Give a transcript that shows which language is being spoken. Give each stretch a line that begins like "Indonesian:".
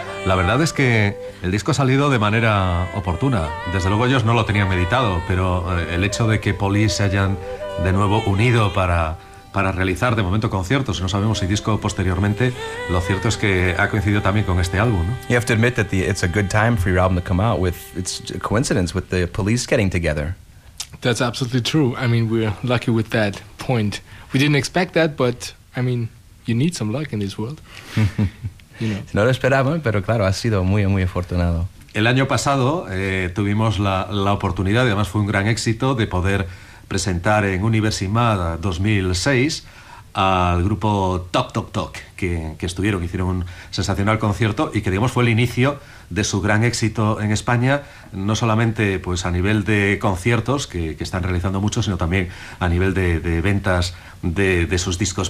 Spanish: La verdad es que el disco ha salido de manera oportuna. Desde luego ellos no lo tenían meditado, pero el hecho de que Police se hayan de nuevo unido para realizar de momento conciertos, no sabemos si disco posteriormente, lo cierto es que ha coincidido también con este álbum, ¿no?
English: You have to admit that it's a good time for your album to come out with, it's a coincidence with the Police getting together. That's absolutely true. I mean, we're lucky with that point. We didn't expect that, but I mean, you need some luck in this world. You know.
Spanish: No lo esperaba, pero claro, ha sido muy, muy afortunado. El año pasado tuvimos la oportunidad, además fue un gran éxito, de poder presentar en Universimad 2006 al grupo Toc Toc Toc, que estuvieron, hicieron un sensacional concierto y que, digamos, fue el inicio de su gran éxito en España, no solamente pues a nivel de conciertos que están realizando muchos, sino también a nivel de ventas de sus discos.